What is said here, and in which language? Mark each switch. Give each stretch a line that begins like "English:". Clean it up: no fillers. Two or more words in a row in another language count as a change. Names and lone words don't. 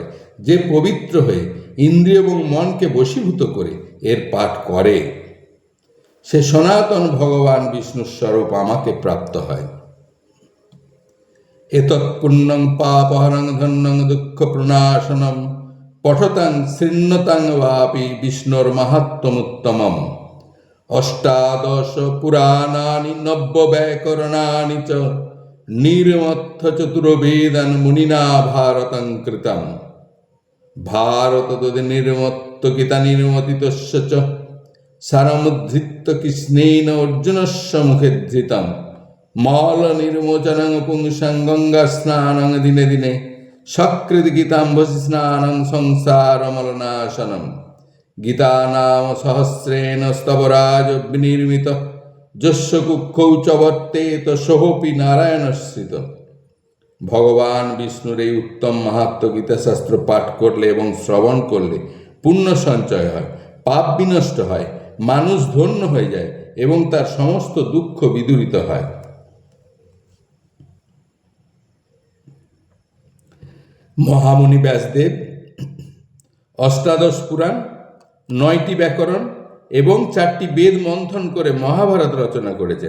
Bangla: যে পবিত্র হয়ে ইন্দ্রিয় এবং মনকে বশীভূত করে এর পাঠ করে, সে সনাতন ভগবান বিষ্ণুর স্বরূপ আমাকে প্রাপ্ত হয়।
Sanskrit: এতৎ পুণ্যং পাপহরং ধন্যং দুঃখ প্রণাশনম পঠতাং শৃণ্বতাং বাপি বিষ্ণুর মাহাত্ম্যমুত্তমম। অষ্টাদশ পুরাণানি নব্য ব্যাকরণানি চ নির্মথ্য চতুর্বেদান মুনিনা ভারতং কৃতম। ভারত তদ্ নির্মত্ত গীতা নির্মতিতস্য চ সারমুদ্ধৃত্য কৃষ্ণেন অর্জুনস্য মুখে ধৃতম। মল নির্মোচনং পুংসং গঙ্গা স্নানং দিনে দিনে সকৃত গীতাম্বসি স্নানং সংসারমলনাশনম। গীতা নাম সহস্রেণ স্তবরাজ বিনির্মিত যস্য কুক্ষৌ চ বর্তেত সোহপি নারায়ণশ্রিত।
Bangla: ভগবান বিষ্ণুর এই উত্তম মাহাত্ম্য গীতাশাস্ত্র পাঠ করলে এবং শ্রবণ করলে পুণ্য সঞ্চয় হয়, পাপ বিনষ্ট হয়, মানুষ ধন্য হয়ে যায় এবং তার সমস্ত দুঃখ বিদূরিত হয়। মহামুনি ব্যাসদেব অষ্টাদশ পুরাণ, 9টি ব্যাকরণ এবং 4টি বেদ মন্থন করে মহাভারত রচনা করেছেন।